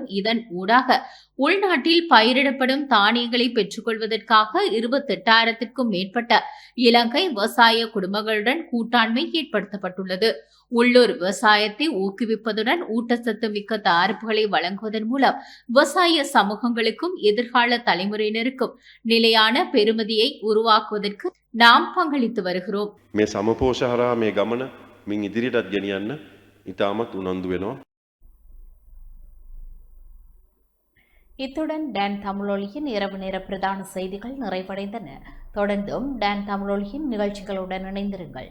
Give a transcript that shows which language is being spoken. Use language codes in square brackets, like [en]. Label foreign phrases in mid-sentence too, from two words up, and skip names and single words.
[ta] இதன் ஊடாக உள்நாட்டில் பயிரிடப்படும் தானியங்களை பெற்றுக்கொள்வதற்காக 28,000க்கும் மேற்பட்ட இலங்கை விவசாய குடும்பங்களுடன் கூட்டாண்மை ஏற்படுத்தப்பட்டுள்ளது. உள்ளூர் விவசாயத்தை ஊக்குவிப்பதுடன் ஊட்டச்சத்து மிக்க தயாரிப்புகளை வழங்குவதன் மூலம் விவசாய சமூகங்களுக்கும் எதிர்கால தலைமுறையினருக்கும் நிலையான பெறுமதியை உருவாக்குவதற்கு நாம் பங்களித்து வருகிறோம். [si] මේ සමපෝෂ හරහා මේ ගමන මින් ඉදිරියටත් ගෙනියන්න ඉතාමත් උනන්දු වෙනවා. [ta] இத்துடன் டான் தமிழொலியின் இரவு நேர பிரதான செய்திகள் நிறைவடைந்தன. தொடர்ந்தும் டான் தமிழொலியின் நிகழ்ச்சிகளுடன் இணைந்திருங்கள்.